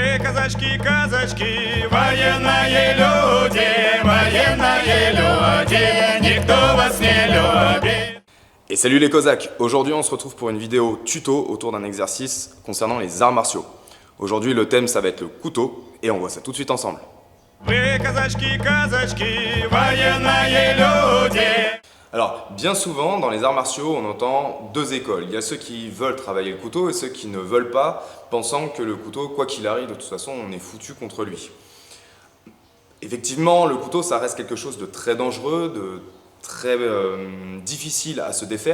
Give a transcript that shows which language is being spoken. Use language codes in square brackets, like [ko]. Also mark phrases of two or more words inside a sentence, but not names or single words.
[ru] казачки, казачки, военные люди, никто вас не любит. [fr] Et salut les Cosaques! Aujourd'hui on se retrouve pour une vidéo tuto autour d'un exercice concernant les arts martiaux. Aujourd'hui le thème ça va être le couteau et on voit ça tout de suite ensemble. [ru] Вы казачки, казачки, военные люди. [fr] Alors bien souvent dans les arts martiaux on entend deux écoles. Il y a ceux qui veulent travailler le couteau et ceux qui ne veulent pas, pensant que le couteau, quoi qu'il arrive, de toute façon on est foutu contre lui. Effectivement le couteau ça reste quelque chose de très dangereux, de très difficile à se défaire.